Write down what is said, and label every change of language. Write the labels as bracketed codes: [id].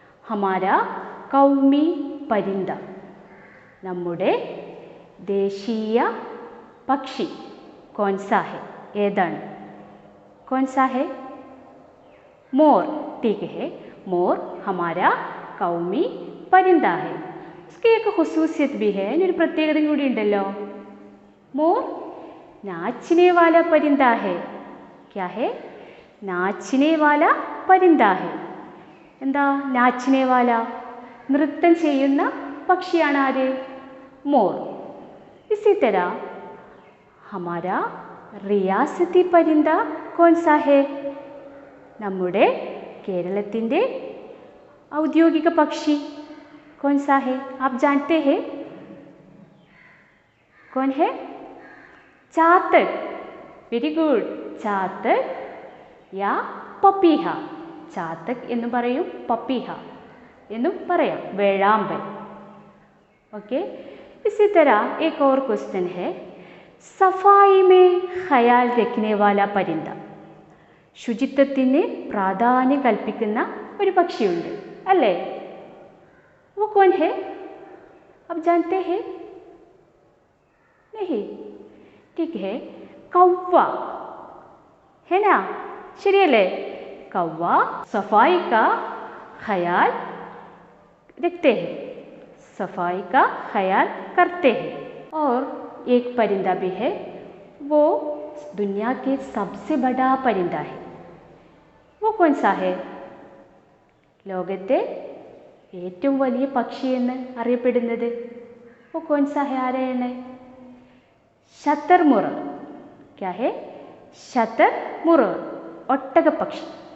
[hi] ഹമാര കൗമി പരിന്ത, [ml] നമ്മുടെ ദേശീയ പക്ഷി [hi] കോൻസാ ഹെ, ഏതാണ്? കോൻസാ ഹെ? മോർ. ठीक है, മോർ ഹമാര കൗമി പരിന്ത ഹെ. इसकी एक ख़ुसूसियत भी है, [ml] ഒരു പ്രത്യേകത കൂടി ഉണ്ടല്ലോ. [hi] മോർ नाचने वाला परिंदा है. क्या है? नाचने वाला परिंदा है. [ml] എന്താ നാച്ചിനെ വാല? നൃത്തം ചെയ്യുന്ന പക്ഷിയാണ് ആര്? മോർ. [hi] इसी तरह हमारा റിയാസത്തി പരിന്ത കോൻസാ ഹെ? [ml] നമ്മുടെ കേരളത്തിൻ്റെ ഔദ്യോഗിക പക്ഷി [hi] കോൻസാ ഹെ? ആപ് ജാനത്തെ ഹെ? കോൻ ഹെ? ചാത്തക്. [en] Very good. [hi] ചാത്തക് യാ പപ്പീഹ. [ml] ചാത്തക് എന്നും പറയും, പപ്പീഹ എന്നും പറയാം, വേഴാമ്പൽ. [hi] ओके, इसी तरह एक और क्वेश्चन है, सफाई में ख्याल रखने वाला परिंदा. [ml] ശുചിത്വത്തിന് പ്രാധാന്യം കൽപ്പിക്കുന്ന ഒരു പക്ഷിയുണ്ട് അല്ലേ? [hi] वो कौन है? आप जानते हैं? नहीं? ठीक है, कौवा है ना? [ml] ശരിയല്ലേ? [hi] कौवा सफाई का ख्याल रखते हैं, सफाई का ख्याल करते हैं. और एक परिंदा भी है, वो दुनिया के सबसे बड़ा परिंदा है. वो कौन सा है? [ml] ലോകത്തെ ഏറ്റവും വലിയ പക്ഷി എന്ന് അറിയപ്പെടുന്നത് [hi] वो कौन सा है? [ml] ആരെയാണ്? [hi] ശതർമുറ. क्या है? [ml] ശതർമുറ, ഒട്ടകപ്പക്ഷി.